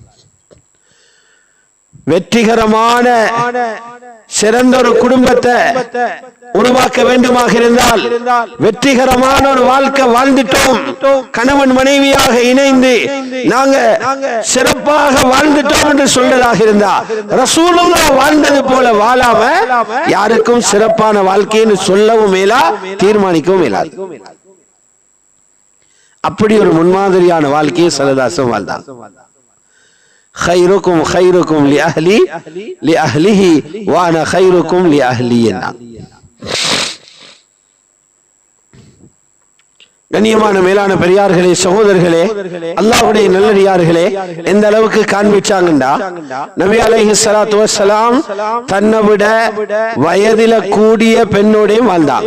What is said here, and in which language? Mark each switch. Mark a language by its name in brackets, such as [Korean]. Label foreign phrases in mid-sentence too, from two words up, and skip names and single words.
[Tamil] வெற்றிகரமான சிறந்த ஒரு குடும்பத்தை உருவாக்க வேண்டுமாக இருந்தால், வெற்றிகரமான ஒரு வாழ்க்கை வாழ்ந்துட்டோம், கணவன் மனைவியாக இணைந்து நாங்க சிறப்பாக வாழ்ந்துட்டோம் என்று சொல்றதாக இருந்தா, ரசூலுல்லாஹ் வாழ்ந்தது போல வாழாம யாருக்கும் சிறப்பான வாழ்க்கைன்னு சொல்லவும் மேலா, தீர்மானிக்கவும் மேலாது. அப்படி ஒரு முன்மாதிரியான வாழ்க்கையை ஸல்லல்லாஹு வாழ்ந்தார். [Arabic] خيركم خيركم لأهلي لأهله وأنا خيركم لأهلي. [Tamil] கண்ணியமான மேலான பெரியார்களே, சகோதரர்களே, அல்லாஹ்வுடைய நல்லடியார்களே, எந்த அளவுக்கு காண்பிச்சாங்கண்டா, நபி [Arabic] عليه الصلاة والسلام [Tamil] தன்னை விட வயதில கூடிய பெண்ணோடையும் வாழ்ந்தாங்க.